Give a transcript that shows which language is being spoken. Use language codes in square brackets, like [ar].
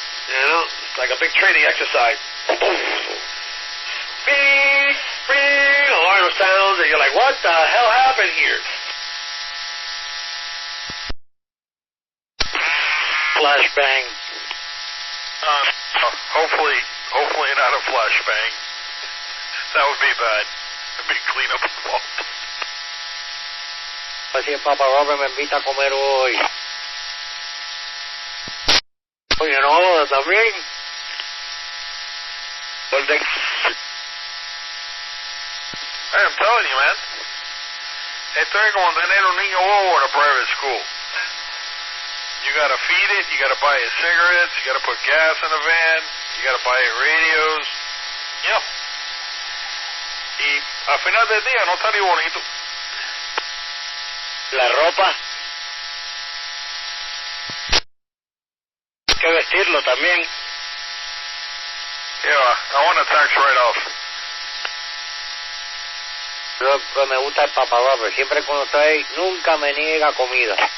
[en] You know, it's like a big training exercise. Beep, beep, alarm sounds, and you're like, what the hell happened here? Flashbang. Hopefully not a flashbang. That would be bad. It'd be cleanup involved. [es] Así el Papa Robert me invita a comer hoy. Oye, no, también. [en] Hey, I'm telling you, man. [es] Esto es como tener un niño bobo [en] in a private school. You gotta feed it, you gotta buy it cigarettes, you gotta put gas in the van, you gotta buy it radios. [es] Yep. Y al final del día no está ni bonito. La ropa. Hay que vestirlo también. [en] Yeah, I want a tax write-off. [es] Lo que me gusta el Papa Robert, siempre cuando está ahí, nunca me niega comida.